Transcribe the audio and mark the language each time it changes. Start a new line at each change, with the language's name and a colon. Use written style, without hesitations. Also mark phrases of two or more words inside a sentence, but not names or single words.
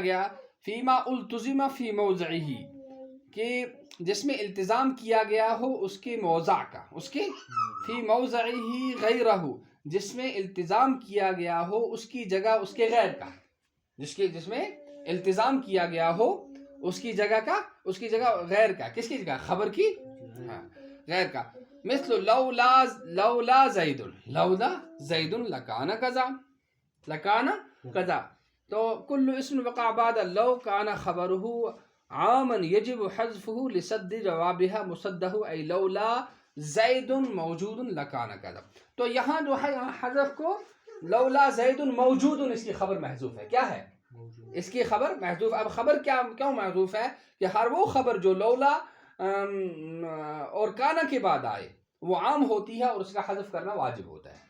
Urdu: گیا،
Arabic: فیما التزم فی موضعہ،
Urdu: کہ جس میں التزام کیا گیا ہو اس کے موضع کا، اس کے
Arabic: فی موضعہ غیرہ،
Urdu: جس میں التزام کیا گیا ہو اس کی جگہ اس کے غیر کا، جس میں التزام کیا گیا ہو اس کی جگہ کا، اس کی جگہ غیر کا، کس کی جگہ؟ خبر کی، ہاں غیر کا.
Arabic: مثل لولا زید، لولا زید لکان کذا، لکان کذا. تو کل اسم وقع بعد لو کان خبره عاما یجب حذفه لسد جوابها مصدہ ای لولا زید موجود لکان کذا.
Urdu: تو یہاں جو ہے یہاں حذف کو
Arabic: لولا زید موجود،
Urdu: اس کی خبر محذوف ہے. کیا ہے؟ اس کی خبر محذوف. اب خبر کیوں محذوف ہے؟ کہ ہر وہ خبر جو لولا اور کانا کے بعد آئے وہ عام ہوتی ہے اور اس کا حذف کرنا واجب ہوتا ہے.